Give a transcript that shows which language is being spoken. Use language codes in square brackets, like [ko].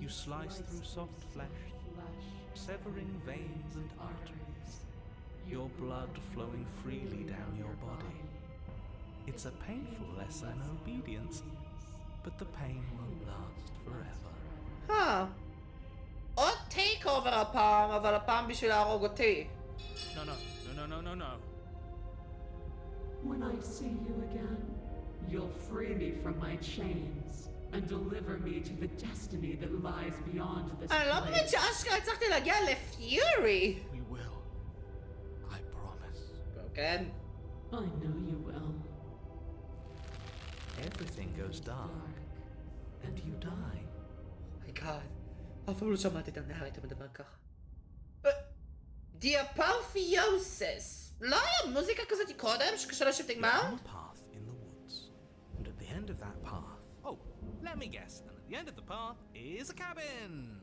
[en] You slice through soft flesh, severing veins and arteries, your blood flowing freely down your body. It's a painful lesson in obedience, but the pain won't last forever. [he] עוד טייק אובר הפעם, אבל הפעם בשביל להרוג אותי. [en] No. When I see you again, you'll free me from my chains and deliver me to the destiny that lies beyond this [he] אני לא באמת [en] place. [he] שאשכרה הצלחתי להגיע לפיורי. [en] We will. I promise. [he] כן. [en] I know you will. Everything goes dark, and you die. My god. [he] אף פעם לא שמעתי את הנארייטור מדבר ככה. דיאפרפיוסיס. לא היה מוזיקה כזאת קודם שקשור לשיפטינג [en] You're [he] מאונט? [en] on a path in the woods, and at the end of that path... Oh, let me guess. And at the end of the path is a cabin.